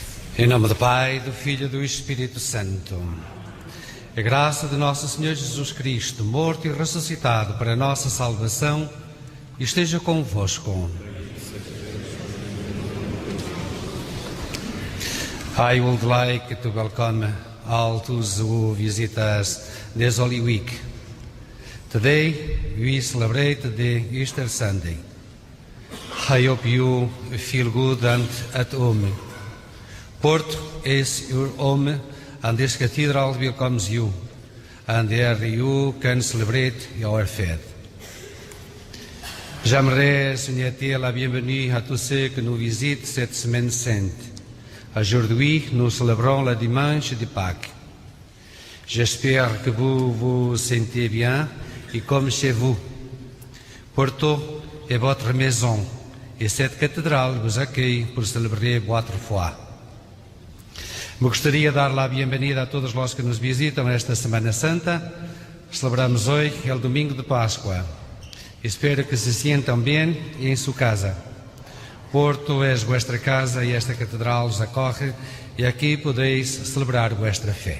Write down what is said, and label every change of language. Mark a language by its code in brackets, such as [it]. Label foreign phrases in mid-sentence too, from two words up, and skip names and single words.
[pt] Em nome do Pai, do Filho e do Espírito Santo. A graça de nosso Senhor Jesus Cristo, morto e ressuscitado para a nossa salvação, esteja convosco. [en] I would like to welcome all those who visit us this Holy Week. Today we celebrate the Easter Sunday. I hope you feel good and at home. Porto is your home, and this cathedral welcomes you, and there you can celebrate your faith. [fr] J'aimerais souhaiter la bienvenue à tous ceux qui nous visitent cette semaine sainte. Aujourd'hui, nous célébrons le dimanche de Pâques. J'espère que vous vous sentez bien et comme chez vous. Porto est votre maison et cette cathédrale vous accueille pour célébrer votre foi. [pt] Me gostaria de dar a bem-vinda a todos os que nos visitam esta Semana Santa. Celebramos hoje o Domingo de Páscoa. Espero que se sintam bem em sua casa. Porto é vossa casa e esta catedral os acolhe e aqui podeis celebrar vossa fé.